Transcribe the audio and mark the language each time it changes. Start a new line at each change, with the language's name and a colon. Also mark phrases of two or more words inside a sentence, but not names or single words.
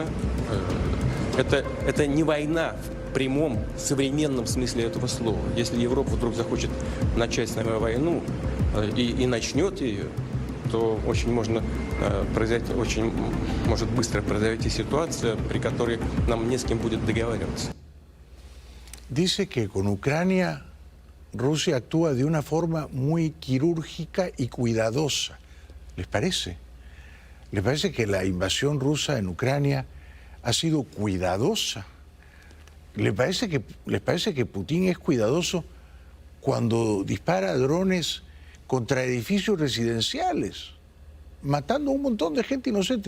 Russian: Это не война в прямом, современном смысле этого слова. Если Европа вдруг захочет начать с нами войну и начнет ее, то очень может быстро произойти ситуация, при которой нам не с кем будет договариваться.
Spanish: Dice que con Ucrania Rusia actúa de una forma muy quirúrgica y cuidadosa. ¿Les parece? ¿Les parece que la invasión rusa en Ucrania ha sido cuidadosa? ¿Les parece que Putin es cuidadoso cuando dispara drones contra edificios residenciales, matando a un montón de gente inocente?